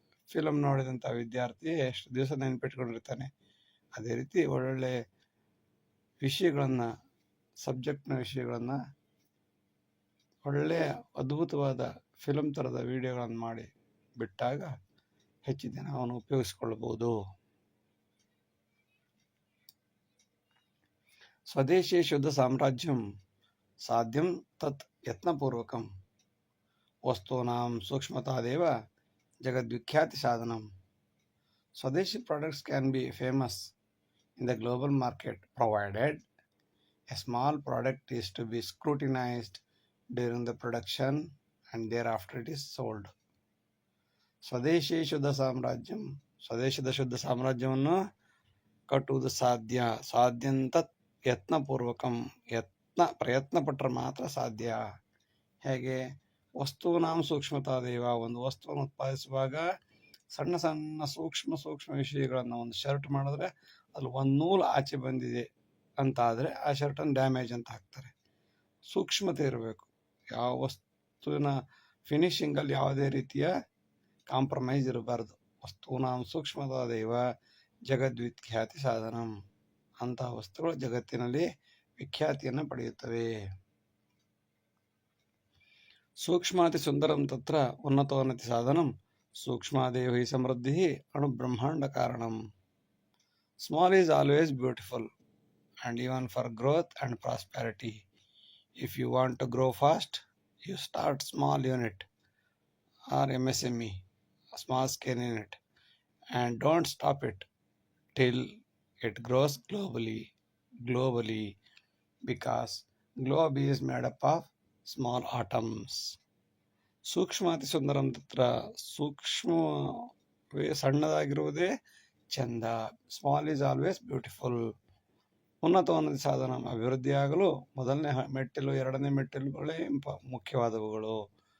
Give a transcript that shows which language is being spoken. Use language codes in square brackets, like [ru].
[kn] Film ನೋಡಿದಂಥ ವಿದ್ಯಾರ್ಥಿ ಎಷ್ಟು ದಿವಸ ನೆನಪಿಟ್ಕೊಂಡಿರ್ತಾನೆ. ಅದೇ ರೀತಿ ಒಳ್ಳೊಳ್ಳೆ ವಿಷಯಗಳನ್ನು, ಸಬ್ಜೆಕ್ಟ್ನ ವಿಷಯಗಳನ್ನು ಒಳ್ಳೆಯ ಅದ್ಭುತವಾದ ಫಿಲಮ್ ಥರದ ವಿಡಿಯೋಗಳನ್ನು ಮಾಡಿ ಬಿಟ್ಟಾಗ ಹೆಚ್ಚು ದಿನ ಅವನು ಉಪಯೋಗಿಸ್ಕೊಳ್ಬೋದು. [sa] ಸ್ವದೇಶಿ ಶುದ್ಧ ಸಾಮ್ರಾಜ್ಯಂ ಸಾಧ್ಯಂ ತತ್ ಯತ್ನಪೂರ್ವಕಂ ವಸ್ತೂನಾಂ ಸೂಕ್ಷ್ಮತಾದೇವ ಜಗದ್ವಿಖ್ಯಾತಿ ಸಾಧನಂ. [en] Swadeshi products can be famous in the global market provided a small product is to be scrutinized during the production and thereafter it is sold. [sa] ಸ್ವದೇಶಿ ಶುದ್ಧ ಸಾಮ್ರಾಜ್ಯಂ, [kn] ಸ್ವದೇಶದ ಶುದ್ಧ ಸಾಮ್ರಾಜ್ಯವನ್ನು ಕಟ್ಟುವುದು ಸಾಧ್ಯ. [sa] ಸಾಧ್ಯಂತ ಯತ್ನಪೂರ್ವಕಂ, [kn] ಪ್ರಯತ್ನ ಪಟ್ಟರೆ ಮಾತ್ರ ಸಾಧ್ಯ. ಹೇಗೆ? [sa] ವಸ್ತುನಾಂ ಸೂಕ್ಷ್ಮತಾದೇವ, [kn] ಒಂದು ವಸ್ತುವನ್ನು ಉತ್ಪಾದಿಸುವಾಗ ಸಣ್ಣ ಸಣ್ಣ ಸೂಕ್ಷ್ಮ ವಿಷಯಗಳನ್ನು, ಒಂದು ಶರ್ಟ್ ಮಾಡಿದ್ರೆ ಅಲ್ಲಿ ಒಂದು ನೂಲು ಆಚೆ ಬಂದಿದೆ ಅಂತ ಆದರೆ ಆ ಶರ್ಟನ್ನು ಡ್ಯಾಮೇಜ್ ಅಂತ ಹಾಕ್ತಾರೆ. ಸೂಕ್ಷ್ಮತೆ ಇರಬೇಕು. ಯಾವ ವಸ್ತುವಿನ ಫಿನಿಶಿಂಗಲ್ಲಿ ಯಾವುದೇ ರೀತಿಯ ಕಾಂಪ್ರಮೈಸ್ ಇರಬಾರ್ದು. [sa] ವಸ್ತೂನಾಂ ಸೂಕ್ಷ್ಮತಾದೇವ ಜಗದ್ವಿಖ್ಯಾತಿ ಸಾಧನಂ, [kn] ಅಂತಹ ವಸ್ತುಗಳು ಜಗತ್ತಿನಲ್ಲಿ ವಿಖ್ಯಾತಿಯನ್ನು ಪಡೆಯುತ್ತವೆ. [sa] ಸೂಕ್ಷ್ಮಾತಿ ಸುಂದರಂ ತತ್ರ ಉನ್ನತೋನ್ನತಿ ಸಾಧನಂ ಸೂಕ್ಷ್ಮಾದೇವ ಹಿ ಸಮೃದ್ಧಿ ಅಣುಬ್ರಹ್ಮಾಂಡ ಕಾರಣಂ. [en] Small is always beautiful and even for growth and prosperity. If you want to grow fast, you start small unit or MSME, a small scale unit, and don't stop it till it grows globally, because globe is made up of small atoms. [sa] ಸೂಕ್ಷ್ಮಾತಿ ಸುಂದರಂ ತತ್ರ, [kn] ಸೂಕ್ಷ್ಮವೇ ಸಣ್ಣದಾಗಿರುವುದೇ ಚಂದ. [en] Small is always beautiful. [sa] ಉನ್ನತೋನ್ನತಿ ಸಾಧನ, [kn] ಅಭಿವೃದ್ಧಿಯಾಗಲು ಮೊದಲನೇ ಮೆಟ್ಟಿಲು, ಎರಡನೇ ಮೆಟ್ಟಿಲುಗಳೇ ಮುಖ್ಯವಾದವುಗಳು.